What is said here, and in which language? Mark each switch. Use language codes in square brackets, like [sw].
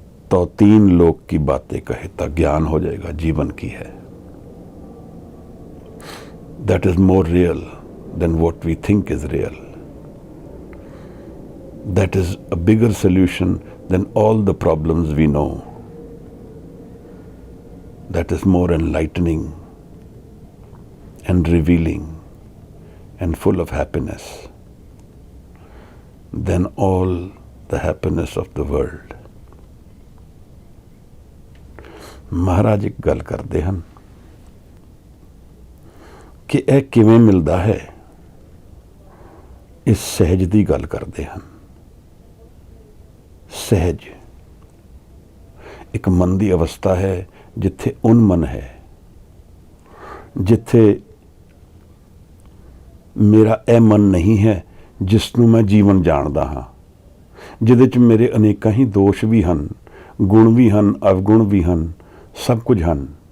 [hi] तो तीन लोक की बातें कहे तो ज्ञान हो जाएगा जीवन की है। [en] That is more real than what we think is real. That is a bigger solution than all the problems we know. That is more enlightening and revealing and full of happiness than all the happiness of the world. [pa] ਮਹਾਰਾਜ ਇੱਕ ਗੱਲ ਕਰਦੇ ਹਨ ਕਿ ਇਹ ਕਿਵੇਂ ਮਿਲਦਾ ਹੈ। ਇਸ ਸਹਿਜ ਦੀ ਗੱਲ ਕਰਦੇ ਹਨ। ਸਹਿਜ ਇੱਕ ਮਨ ਦੀ ਅਵਸਥਾ ਹੈ ਜਿੱਥੇ ਉਨਮਨ ਹੈ, ਜਿੱਥੇ ਮੇਰਾ ਇਹ ਮਨ ਨਹੀਂ ਹੈ ਜਿਸ ਨੂੰ ਮੈਂ ਜੀਵਨ ਜਾਣਦਾ ਹਾਂ, ਜਿਹਦੇ 'ਚ ਮੇਰੇ ਅਨੇਕਾਂ ਹੀ ਦੋਸ਼ ਵੀ ਹਨ, ਗੁਣ ਵੀ ਹਨ, ਅਵਗੁਣ ਵੀ ਹਨ, ਸਭ ਕੁਝ ਹਨ।